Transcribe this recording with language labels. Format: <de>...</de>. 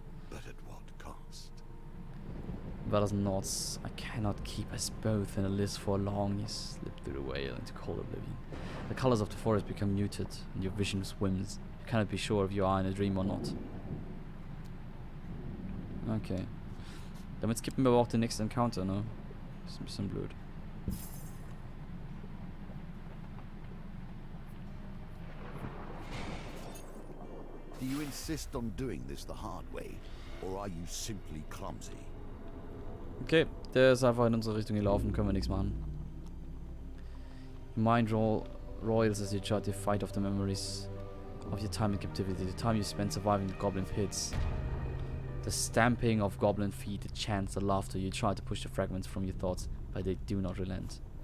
<en>But at what cost? Brothers and Knots, I cannot keep us both in a list for long. You slip through the veil into cold oblivion. The colors of the forest become muted, and your vision swims. You cannot be sure if you are in a dream or not. Okay.</en> <de>Damit skippen wir aber auch den nächsten Encounter, ne? Ist ein bisschen blöd.</de> <en>Do you insist on doing this the hard way, or are you simply clumsy?</en> <de>Okay, der ist einfach in unsere Richtung gelaufen, können wir nichts machen.</de> <en>Your mind roils as you try to fight off the memories of your time in captivity, the time you spent surviving the goblin pits. The stamping of goblin feet, the chants, the laughter. You try to push the fragments from your thoughts, but they do not relent.</en>